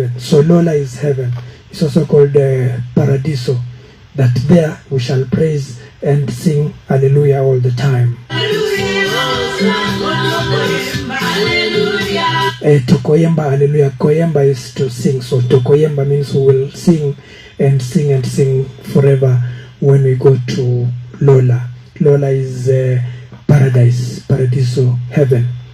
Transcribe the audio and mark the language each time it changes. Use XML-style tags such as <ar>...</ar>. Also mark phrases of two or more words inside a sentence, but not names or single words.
<en>So Lola is heaven. It's also called Paradiso that there we shall praise and sing hallelujah all the time.</en> <ln>Tokoyemba hallelujah.</ln> <en>Koyemba is to sing, so tokoyemba means we will sing and sing and sing forever when we go to Lola. Lola is paradise, paradiso, heaven.</en>